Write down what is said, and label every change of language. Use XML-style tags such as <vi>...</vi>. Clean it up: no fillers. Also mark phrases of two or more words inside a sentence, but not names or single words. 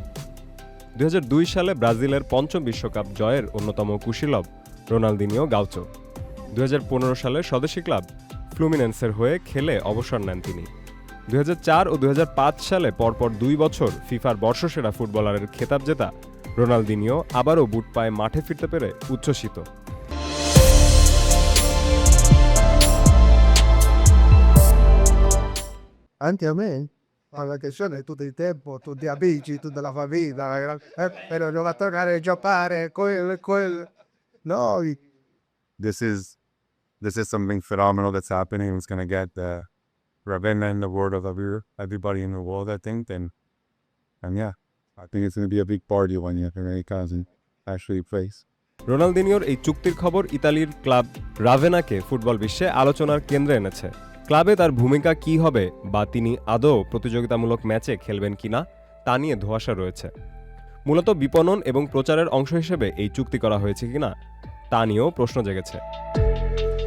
<bn>2002 সালে ব্রাজিলের পঞ্চম বিশ্বকাপ জয়ের অন্যতম কুশীলব রোনালদিনিও গাউচো। 2015 সালে স্বদেশী ক্লাব ফ্লুমিনেন্সের হয়ে খেলে অবসর নেন তিনি। 2004 ও 2005 সালে পরপর 2 বছর ফিফার বর্ষসেরা ফুটবলারের খেতাব জেতা রোনালদিনিও আবারও বুট পায়ে মাঠে ফিরতে পেরে উচ্ছ্বসিত।</bn> <it>Anche a me, ma la questione è tutto il tempo, tu ti amici, tutta la famiglia, però devo tornare a giocare, quello.</it> <en>No, This is something phenomenal that's happening. It's gonna get Ravenna in the world of everybody in the world, I think. And yeah, I think it's gonna be a big party when Americans actually plays.</en> <bn>রোনালদিনিওর এই চুক্তির খবর ইতালির ক্লাব রাভেনাকে ফুটবল বিশ্বে আলোচনার কেন্দ্রে এনেছে। ক্লাবে তার ভূমিকা কী হবে বা তিনি আদৌ প্রতিযোগিতামূলক ম্যাচে খেলবেন কিনা তা নিয়ে ধোঁয়াশা রয়েছে। মূলত বিপণন এবং প্রচারের অংশ হিসেবে এই চুক্তি করা হয়েছে কিনা তা নিয়েও প্রশ্ন জেগেছে।</bn>